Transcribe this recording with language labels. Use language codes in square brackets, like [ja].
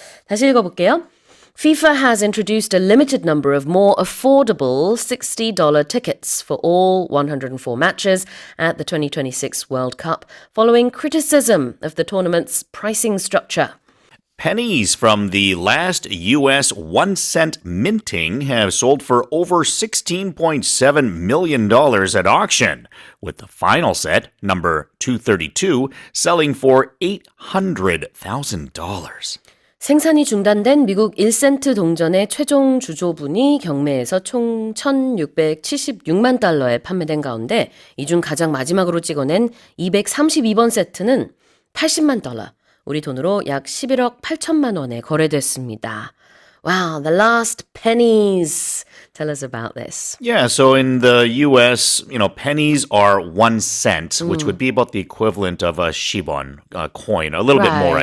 [ko] 다시 읽어볼게요. [en] FIFA has introduced a limited number of more affordable $60 tickets for all 104 matches at the 2026 World Cup, following criticism of the tournament's pricing structure. Pennies from the last U.S. 1-cent minting have sold for over $16.7 million at auction, with the final set, number 232, selling for $800,000. [ko] 생산이 중단된 미국 1센트 동전의 최종 주조분이 경매에서 총 1,676만 달러에 판매된 가운데 이 중 가장 마지막으로 찍어낸 232번 세트는 80만 달러, 우리 돈으로 약 11억 8천만 원에 거래됐습니다. [en] Wow, the last pennies. Tell us about this. Yeah, so in the U.S., pennies are 1 cent, which would be about the equivalent of a shibon coin, a little bit more, I